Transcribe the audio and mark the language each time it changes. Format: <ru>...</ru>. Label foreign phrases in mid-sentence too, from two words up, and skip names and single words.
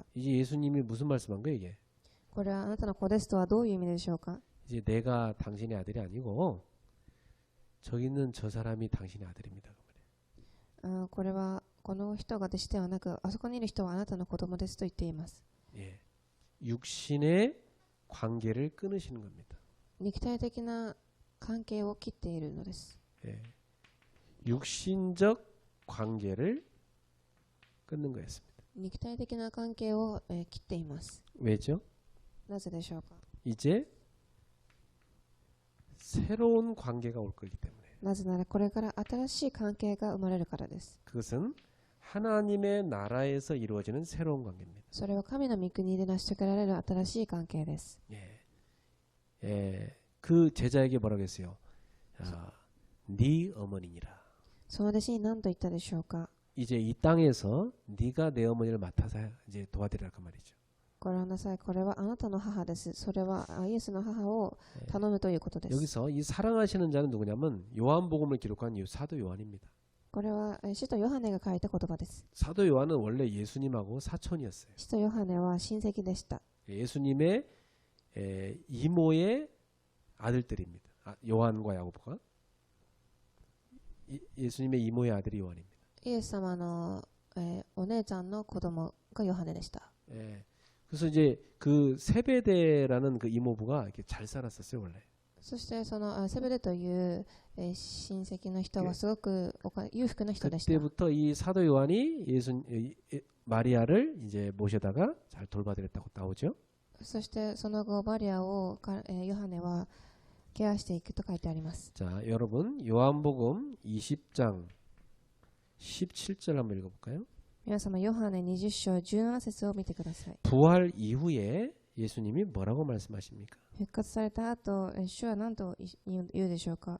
<ko>이제 예수님이 무슨 말씀한 거예요 이게?</ko> <ja>これはあなたの子ですとはどういう意味でしょうか？</ja> <ko>이제 내가 당신의 아들이 아니고 저기 있는 저 사람이 당신의 아들입니다.</ko> <ja>これはこの人が弟子ではなく、あそこにいる人はあなたの子供ですと言っています。</ja> <ko>예. 육신의 관계를 끊으시는 겁니다.</ko> <ja>肉体的な関係を切っているのです。</ja> <ko>예. 육신적 관계를 끊는 거였습니다.</ko> <ja>肉体的な関係を、切っています。</ja> <ko>왜죠?</ko> <ja>なぜでしょうか？</ja> <ko>이제 새로운 관계가 올 거기 때문에.</ko> <ja>なぜならこれから新しい関係が生まれるからです。</ja> <ko>그것은 하나님의 나라에서 이루어지는 새로운 관계입니다.</ko> <ja>それは神の御国で成し遂げられる新しい関係です。</ja> <ko>예. 예. 그 제자에게 뭐라고 했어요? 아, 네 어머니니라.</ko> <ja>その弟子に何と言ったでしょうか？</ja> <ko>이제 이 땅에서 네가 내 어머니를 맡아서 이제 도와드리라 그 말이죠.</ko> <ja>ご覧なさい。これはあなたの母です。それはイエスの母を頼むということです。</ja> <ko>여기서 이 사랑하시는 자는 누구냐면 요한복음을 기록한 이 사도 요한입니다.</ko> <ja>これは使徒ヨハネが書いた言葉です。</ja> <ko>사도 요한은 원래 예수님하고 사촌이었어요.</ko> <ja>使徒ヨハネは親戚でした。</ja> <ko>예수님의 이모의 아들들입니다. 요한과 야고보가 예수님의 이모의 아들이 요한입니다.</ko> <ja>イエス様の、お姉ちゃんの子供がヨハネでした。</ja> <ko>예. 그래서 이제 그 세베데라는 그 이모부가 이렇게 잘 살았었어요 원래.</ko> <ja>そしてそのセベデという、親戚の人はすごく裕福な人でした。</ja> <ko>그때부터 이 사도 요한이 마리아를 이제 모셔다가 잘 돌봐드렸다고 나오죠.</ko> <ja>そしてその後マリアをヨハネはケアしていくと書いてあります。</ja> <ko>자, 여러분 요한복음 20장 17절 한번 읽어볼까요?</ko> <ja>皆様ヨハネ20章17節を見てください。</ja> <ko>부활 이후에 예수님이 뭐라고 말씀하십니까?</ko> <ja>復活された後、主は何と言うでしょうか？</ja>